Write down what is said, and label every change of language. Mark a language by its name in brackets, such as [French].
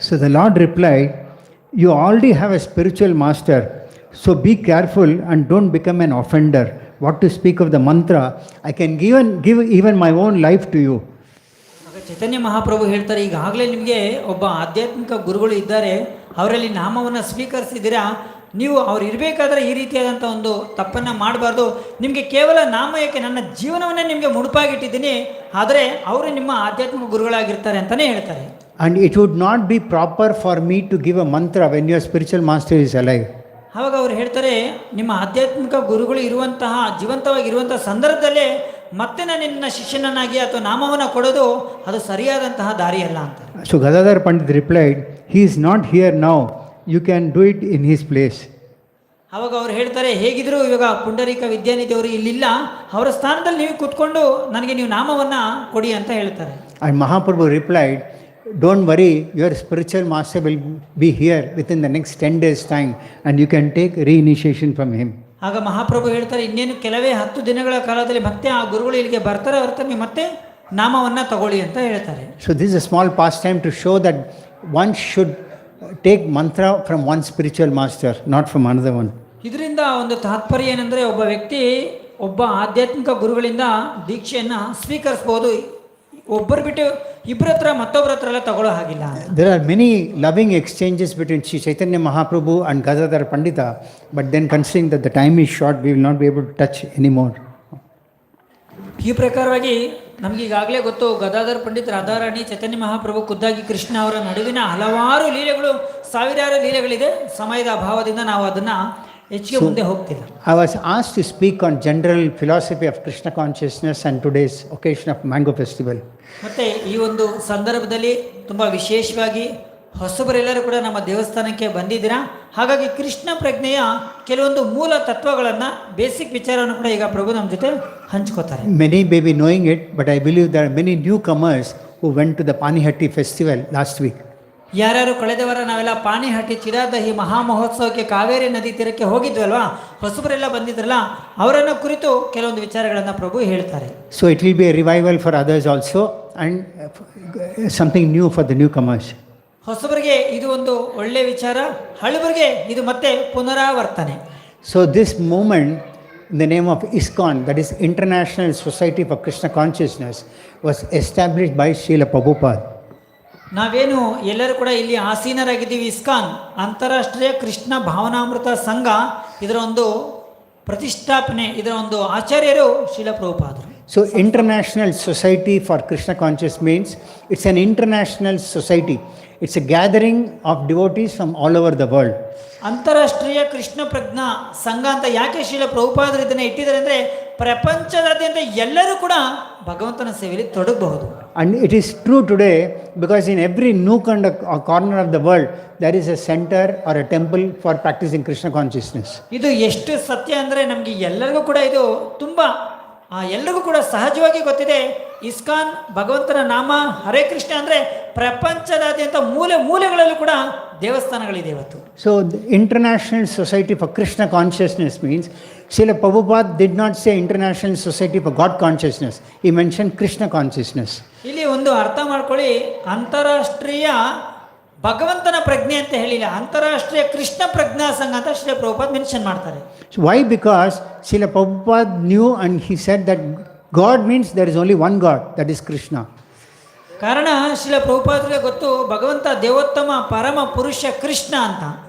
[English] So the Lord replied, you already have a spiritual master, so be careful and don't become an offender. What to speak of the mantra, I can give even my own life to you. [Kannada] ಚೈತನ್ಯ ಮಹಾಪ್ರಭು ಹೇಳ್ತಾರೆ, ಈಗಾಗಲೇ ನಿಮಗೆ ಒಬ್ಬ ಆಧ್ಯಾತ್ಮಿಕ ಗುರುಗಳು ಇದ್ದಾರೆ, ಅವರಲ್ಲಿ ನಾಮವನ್ನು ಸ್ವೀಕರಿಸಿದ್ದೀರಾ, ನೀವು ಅವ್ರು ಇರಬೇಕಾದ್ರೆ ಈ ರೀತಿಯಾದಂಥ ಒಂದು ತಪ್ಪನ್ನು ಮಾಡಬಾರ್ದು, ನಿಮಗೆ ಕೇವಲ ನಾಮ ಏಕೆ, ನನ್ನ ಜೀವನವನ್ನೇ ನಿಮಗೆ ಮುಡುಪಾಗಿಟ್ಟಿದ್ದೀನಿ, ಆದರೆ ಅವರು ನಿಮ್ಮ ಆಧ್ಯಾತ್ಮಿಕ ಗುರುಗಳಾಗಿರ್ತಾರೆ ಅಂತಲೇ ಹೇಳ್ತಾರೆ. [English] And it would not be proper for me to give a mantra when your spiritual master is alive. [Kannada] ಆವಾಗ ಅವ್ರು ಹೇಳ್ತಾರೆ, ನಿಮ್ಮ ಆಧ್ಯಾತ್ಮಿಕ ಗುರುಗಳು ಇರುವಂತಹ ಜೀವಂತವಾಗಿರುವಂತಹ ಸಂದರ್ಭದಲ್ಲೇ ಮತ್ತೆ ನಾನು ನಿನ್ನ ಶಿಷ್ಯನನ್ನಾಗಿ ಅಥವಾ ನಾಮವನ್ನು ಕೊಡೋದು ಅದು ಸರಿಯಾದಂತಹ ದಾರಿಯಲ್ಲ ಅಂತ. [English] So Gadadhar Pandit replied, he is not here now, you can do it in his place. [Kannada] ಆವಾಗ ಅವ್ರು ಹೇಳ್ತಾರೆ, ಹೇಗಿದ್ರು ಇವಾಗ ಪುಂಡರೀಕ ವಿದ್ಯಾನಿಧಿಯವರು ಇಲ್ಲಿಲ್ಲ, ಅವರ ಸ್ಥಾನದಲ್ಲಿ ನೀವು ಕೂತ್ಕೊಂಡು ನನಗೆ ನೀವು ನಾಮವನ್ನು ಕೊಡಿ ಅಂತ ಹೇಳ್ತಾರೆ. [English] And Mahaprabhu replied, don't worry, your spiritual master will be here within the next 10 days time and you can take reinitiation from him. [Kannada] ಆಗ ಮಹಾಪ್ರಭು ಹೇಳ್ತಾರೆ, ಇನ್ನೇನು ಕೆಲವೇ 10 ದಿನಗಳ ಕಾಲದಲ್ಲಿ ಮತ್ತೆ ಆ ಗುರುಗಳು ಇಲ್ಲಿಗೆ ಬರ್ತಾರೆ, ಹೊರತು ನೀವು ಮತ್ತೆ ನಾಮವನ್ನು ತಗೊಳ್ಳಿ ಅಂತ ಹೇಳ್ತಾರೆ. [English] So this is a small pastime to show that one should take mantra from one spiritual master, not from another one. [Kannada] ಇದರಿಂದ ಒಂದು ತಾತ್ಪರ್ಯ ಏನಂದರೆ, ಒಬ್ಬ ವ್ಯಕ್ತಿ ಒಬ್ಬ ಆಧ್ಯಾತ್ಮಿಕ ಗುರುಗಳಿಂದ ದೀಕ್ಷೆಯನ್ನು ಸ್ವೀಕರಿಸ್ಬೋದು, ಒಬ್ಬರು ಬಿಟ್ಟು ಇಬ್ಬರ ಹತ್ರ ಮತ್ತೊಬ್ಬರ ಹತ್ರ ಎಲ್ಲ ತಗೊಳ್ಳೋ ಹಾಗಿಲ್ಲ. [English] There are many loving exchanges between Sri Chaitanya Mahaprabhu and Gadadhar Pandita, but then considering that the time is short, we will not be able to touch anymore. [Kannada] ಈ ಪ್ರಕಾರವಾಗಿ ನಮ್ಗೆ ಈಗಾಗಲೇ ಗೊತ್ತು, ಗದಾಧರ್ ಪಂಡಿತ್, ರಾಧಾರಾಣಿ, ಚೈತನ್ಯ ಮಹಾಪ್ರಭು, ಖುದ್ದಾಗಿ ಕೃಷ್ಣ ಅವರ ನಡುವಿನ ಹಲವಾರು ಲೀಲೆಗಳು, ಸಾವಿರಾರು ಲೀಲೆಗಳಿದೆ. ಸಮಯದ ಅಭಾವದಿಂದ ನಾವು ಅದನ್ನ ಹೆಚ್ಚಿಗೆ ಮುಂದೆ ಹೋಗ್ತಿಲ್ಲ. [English] I was asked to speak on general philosophy of Krishna consciousness and today's occasion of Mango Festival. [Kannada] ಮತ್ತೆ ಈ ಒಂದು ಸಂದರ್ಭದಲ್ಲಿ ತುಂಬಾ ವಿಶೇಷವಾಗಿ ಹೊಸಬರೆಲ್ಲರೂ ಕೂಡ ನಮ್ಮ ದೇವಸ್ಥಾನಕ್ಕೆ ಬಂದಿದ್ದೀರಾ. ಹಾಗಾಗಿ ಕೃಷ್ಣ ಪ್ರಜ್ಞೆಯ ಕೆಲವೊಂದು ಮೂಲ ತತ್ವಗಳನ್ನ, ಬೇಸಿಕ್ ವಿಚಾರವನ್ನು ಕೂಡ ಈಗ ಪ್ರಭು ನಮ್ಮ ಜೊತೆ ಹಂಚ್ಕೋತಾರೆ. [English] Many may be knowing it, but I believe there are many newcomers who went to the Panihatti festival last week. [Kannada] ಯಾರ್ಯಾರು ಕಳೆದ ವಾರ ನಾವೆಲ್ಲ ಪಾಣಿಹಟ್ಟಿ ಚಿರಾದಹಿ ಮಹಾ ಮಹೋತ್ಸವಕ್ಕೆ ಕಾವೇರಿ ನದಿ ತೀರಕ್ಕೆ ಹೋಗಿದ್ವಲ್ವಾ, ಹೊಸಬರೆಲ್ಲ ಬಂದಿದ್ರಲ್ಲ, ಅವರನ್ನ ಕುರಿತು ಕೆಲವೊಂದು ವಿಚಾರಗಳನ್ನ ಪ್ರಭು ಹೇಳ್ತಾರೆ. [English] So it will be a revival for others also, and something new for the newcomers. [Kannada] ಹೊಸಬರಿಗೆ ಇದು ಒಂದು ಒಳ್ಳೆ ವಿಚಾರ, ಹಳಬರಿಗೆ ಇದು ಮತ್ತೆ ಪುನರಾವರ್ತನೆ. [English] So this movement in the name of ISKCON, that is International Society for Krishna Consciousness, was established by Srila Prabhupada. [Kannada] ನಾವೇನು ಎಲ್ಲರೂ ಕೂಡ ಇಲ್ಲಿ ಆಸೀನರಾಗಿದ್ದೀವಿ, ಇಸ್ಕಾನ್ ಅಂತಾರಾಷ್ಟ್ರೀಯ ಕೃಷ್ಣ ಭಾವನಾಮೃತ ಸಂಘ, ಇದರ ಒಂದು ಪ್ರತಿಷ್ಠಾಪನೆ, ಇದರ ಒಂದು ಆಚಾರ್ಯರು Srila ಪ್ರಭುಪಾದರು. [English] So International Society for Krishna Consciousness means it's an international society. It's a gathering of devotees from all over the world. [Kannada] ಅಂತಾರಾಷ್ಟ್ರೀಯ ಕೃಷ್ಣ ಪ್ರಜ್ಞಾ ಸಂಘ ಅಂತ ಯಾಕೆ ಶ್ರೀಲ ಪ್ರಭುಪಾದರು ಇದನ್ನ ಇಟ್ಟಿದ್ದಾರೆ ಅಂದರೆ, ಪ್ರಪಂಚದಾದ್ಯಂತ ಎಲ್ಲರೂ ಕೂಡ ಭಗವಂತನ ಸೇವೆಯಲ್ಲಿ ತೊಡಗಬಹುದು. [English] And it is true today because in every nook and a corner of the world there is a center or a temple for practicing Krishna consciousness. [Kannada] ಇದು ಎಷ್ಟು ಸತ್ಯ ಅಂದರೆ ನಮಗೆ ಎಲ್ಲರಿಗೂ ಕೂಡ ಇದು ತುಂಬಾ ಎಲ್ರಿಗೂ ಕೂಡ ಸಹಜವಾಗಿ ಗೊತ್ತಿದೆ. ಇಸ್ಕಾನ್ ಭಗವಂತನ ನಾಮ ಹರೇ ಕೃಷ್ಣ ಅಂದರೆ ಪ್ರಪಂಚದಾದ್ಯಂತ ಮೂಲೆ ಮೂಲೆಗಳಲ್ಲೂ ಕೂಡ ದೇವಸ್ಥಾನಗಳಿದೆ ಇವತ್ತು. [English] So the International Society for Krishna Consciousness means Srila Prabhupada did not say International Society for God Consciousness. He mentioned Krishna Consciousness. [Kannada] ಇಲ್ಲಿ ಒಂದು ಅರ್ಥ ಮಾಡ್ಕೊಳ್ಳಿ, ಅಂತಾರಾಷ್ಟ್ರೀಯ ಭಗವಂತನ ಪ್ರಜ್ಞೆ ಅಂತ ಹೇಳಿಲ್ಲ, ಅಂತಾರಾಷ್ಟ್ರೀಯ ಕೃಷ್ಣ ಪ್ರಜ್ಞಾ ಸಂಘ ಅಂತ ಶ್ರೀ ಪ್ರಭುಪಾದ್ ಮೆನ್ಷನ್ ಮಾಡ್ತಾರೆ. [English] So why? Because Srila Prabhupada knew and he said that God means there is only one God, that is Krishna. [Kannada] ಕಾರಣ ಶ್ರೀಲ ಪ್ರಭುಪಾದರಿಗೆ ಗೊತ್ತು, ಭಗವಂತ ದೇವೋತ್ತಮ ಪರಮ ಪುರುಷ ಕೃಷ್ಣ ಅಂತ.